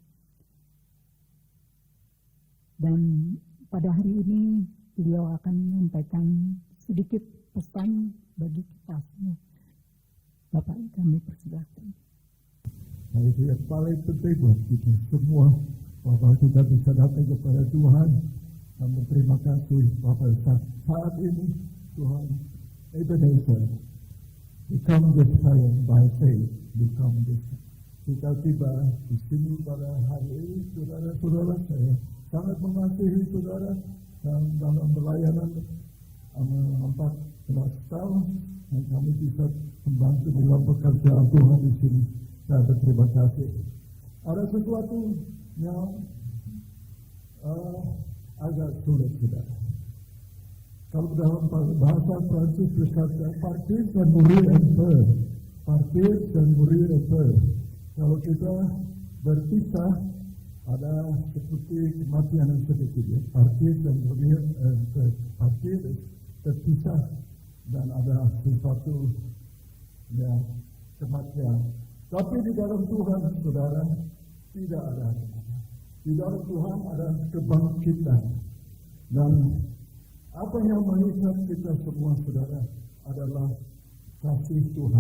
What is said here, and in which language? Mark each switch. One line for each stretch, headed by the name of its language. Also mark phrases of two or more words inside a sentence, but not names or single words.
Indonesian: Dan pada hari ini beliau akan menyampaikan sedikit pesan bagi kita semua. Bapak, kami persilakan. Hal itu yang paling penting buat kita semua, bahwa kita bisa datang kepada Tuhan dan berterima kasih bahwa saat ini Tuhan Ebenezer
English: become this time by faith, become this.
Indonesian: Kita tiba di sini pada hari ini, saudara-saudara, saya sangat mengasihi saudara dan dalam pelayanan 14 tahun dan kami bisa membantu dalam pekerjaan Tuhan di sini. Saya berterima kasih. Ada sesuatu yang agak sulit, saudara. Kalau dalam bahasa Prancis berkata partir dan
French: mourir un peu. Partir dan mourir un peu.
Indonesian: Kalau kita berpisah, ada seperti kematian yang sedikit, ya.
French: Partir dan mourir un peu.
Indonesian: Partir terpisah dan ada sesuatu yang kematian. Tapi di dalam Tuhan, saudara, tidak ada kematian. Di dalam Tuhan ada kebangkitan. Dan apa yang mengikat kita semua, saudara, adalah kasih Tuhan.